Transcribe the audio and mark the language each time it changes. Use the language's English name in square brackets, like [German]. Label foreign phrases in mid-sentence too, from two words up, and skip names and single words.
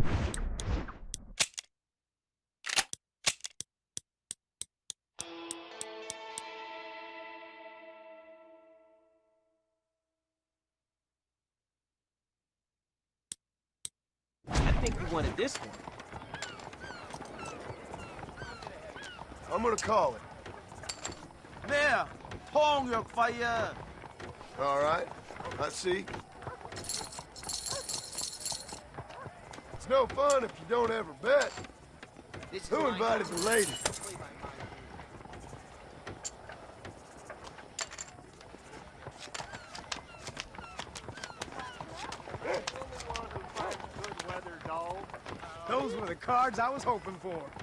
[English] I think we wanted this one. I'm gonna call it. [Cantonese] 咩啊？湯藥費啊！ [English] All right. I see. It's no fun if you don't ever bet. Who invited the lady? Those were the cards I was hoping for.